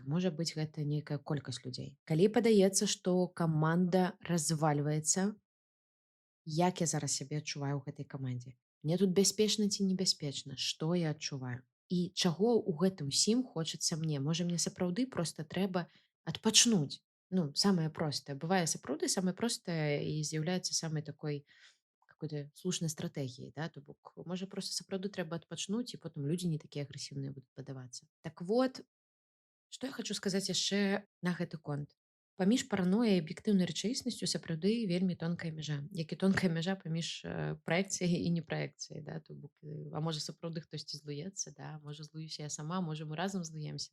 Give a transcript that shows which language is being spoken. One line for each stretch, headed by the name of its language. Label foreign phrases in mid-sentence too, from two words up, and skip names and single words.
Belarusian: Можа быць, гэта нейкая колькасць людзей. Калі падаецца, што каманда развальваецца, як я зараз сябе адчуваю ў гэтай камандзе? Мне тут бяспечна ці небяспечна? Што я адчуваю? І чаго ў гэтым усім хочацца мне? Можа, мне сапраўды проста трэба адпачнуць? Ну, самае простае. Бывае сапраўды самае простае і з'яўляецца самай такой какой-то слушнай стратэгіяй, да, то бок можа проста сапраўды трэба адпачнуць і потым людзі не такія агрэсіўныя будуць падавацца. Так вот, што я хочу сказаць яшчэ на гэты конт. Паміж паранояй і аб'ектыўнай рэчаіснасцю сапраўды вельмі тонкая мяжа, як і тонкая мяжа паміж праекцыяй і непраекцыяй, да, то бок, а можа сапраўды хтосьці злуецца, да, можа злуюся я сама, можа мы разам злуемся.